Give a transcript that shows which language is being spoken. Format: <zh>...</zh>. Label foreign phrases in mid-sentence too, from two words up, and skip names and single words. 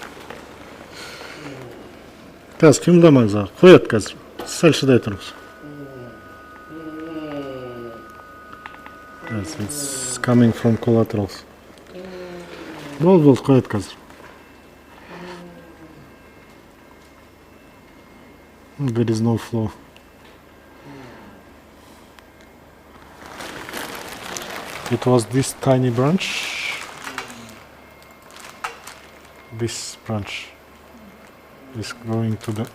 <kk>Қазір қимылдамаңыз, аға. Қояды қазір. Сәл шыдай тұрыңыз.</kk> <en>Yes, it's coming from collaterals.</en> <kk>Болды, қояды қазір.</kk> <en>There is no flow. It was this tiny branch. This branch is going to the...</en>